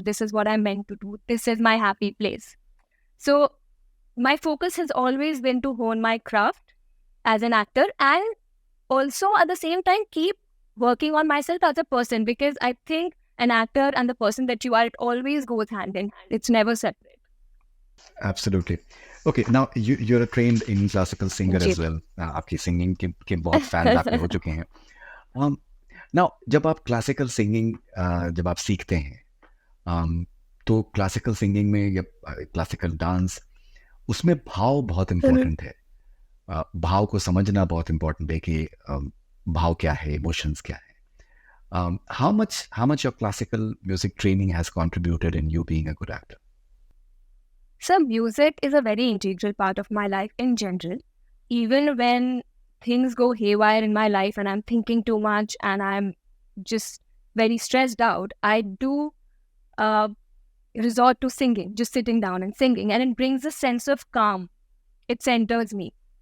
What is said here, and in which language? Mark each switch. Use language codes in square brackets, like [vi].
[en] This is what I'm meant to do. This is my happy place. So my focus has always been to hone my craft as an actor and also at the same time keep working on myself as a person, because I think an actor and the person that you are, it always goes hand in hand. It's never separate. Absolutely. Okay, now you're a trained Indian classical singer as well. [hi] आपकी singing के बहुत fans आपके हो चुके हैं. Now, जब आप classical singing जब आप सीखते हैं, तो classical singing में या classical dance, उसमें भाव बहुत important है. भाव को समझना बहुत important है कि भाव क्या है, emotions क्या है. [en] How much your classical music training has contributed in you being a good actor? So music is a very integral part of my life in general. Even when things go haywire in my life and I'm thinking too much and I'm just very stressed out, I do resort to singing, just sitting down and singing, and it brings a sense of calm. It centers me.